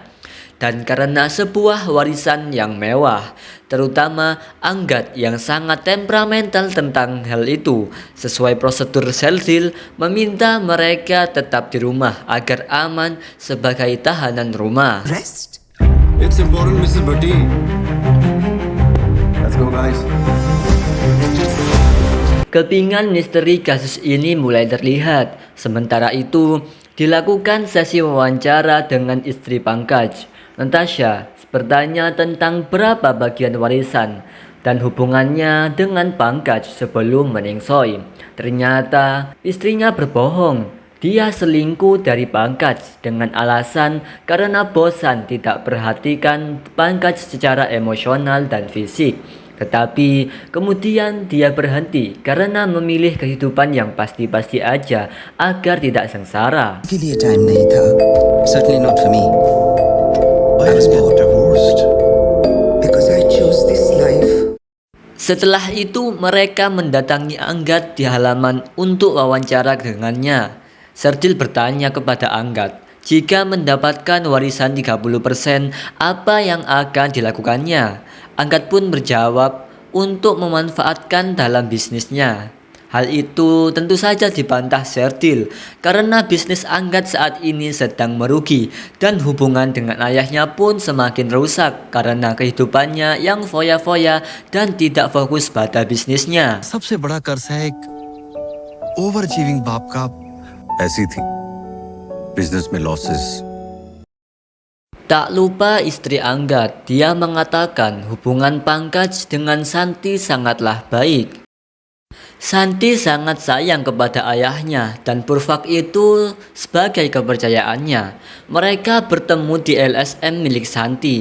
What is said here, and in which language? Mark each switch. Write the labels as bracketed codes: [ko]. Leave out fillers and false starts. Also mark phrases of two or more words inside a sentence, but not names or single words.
[id] Dan karena sebuah warisan yang mewah, terutama Anggat yang sangat temperamental tentang hal itu, sesuai prosedur Sherdil meminta mereka tetap di rumah agar aman sebagai tahanan rumah. [en] Rest. It's important, Mrs. Bhatti. Let's go, guys. [id] Kepingan misteri kasus ini mulai terlihat. Sementara itu, dilakukan sesi wawancara dengan istri Pankaj. Natasha bertanya tentang berapa bagian warisan dan hubungannya dengan Pankaj sebelum meningsoi. Ternyata istrinya berbohong. Dia selingkuh dari Pankaj dengan alasan karena bosan tidak perhatikan Pankaj secara emosional dan fisik. Tetapi kemudian dia berhenti karena memilih kehidupan yang pasti-pasti aja agar tidak sengsara. [hi] के लिए टाइम नहीं था. [en] Certainly not for me. Why are you divorced? Because I chose this life. [id] Setelah itu mereka mendatangi Anggat di halaman untuk wawancara dengannya. Serdil bertanya kepada Anggat, jika mendapatkan warisan 30%, apa yang akan dilakukannya? Anggat pun berjawab untuk memanfaatkan dalam bisnisnya. Hal itu tentu saja dibantah Serdil karena bisnis Anggat saat ini sedang merugi dan hubungan dengan ayahnya pun semakin rusak karena kehidupannya yang foya-foya dan tidak fokus pada bisnisnya. [hi] सबसे बड़ा कर्ज है एक [en] over achieving [hi] बाप का। ऐसी थी बिजनेस में लॉसेस। [id] Tak lupa istri Anggat, dia mengatakan hubungan Pankaj dengan Santi sangatlah baik. Santi sangat sayang kepada ayahnya dan Purvak itu sebagai kepercayaannya. Mereka bertemu di LSM milik Santi.